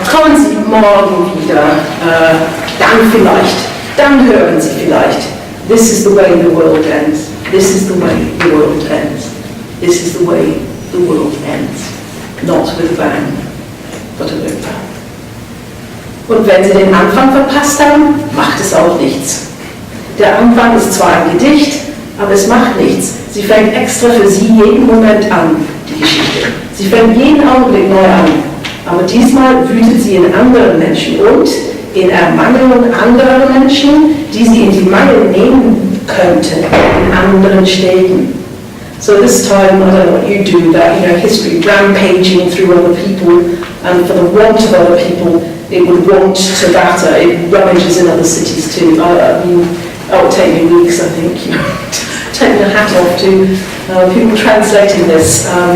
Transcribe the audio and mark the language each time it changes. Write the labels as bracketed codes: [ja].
[de] Kommen Sie morgen wieder. Dann vielleicht. Dann hören Sie vielleicht. [en] This is the way the world ends. This is the way the world ends. This is the way the world ends. Not with a bang, but a whip. [de] Und wenn Sie den Anfang verpasst haben, macht es auch nichts. Der Anfang ist zwar ein Gedicht, aber es macht nichts. Sie fängt extra für Sie jeden Moment an, die Geschichte. Sie fängt jeden Augenblick neu an. Aber diesmal wütet sie in anderen Menschen und in Ermangelung anderer Menschen, die sie in die Mangel nehmen könnten, in anderen Städten. [en] So this time, I don't know what you do, that, history rampaging through other people, and for the want of other people, it would want to batter. It rummages in other cities too. I mean, it would take me weeks, I think, take the hat off to people translating this.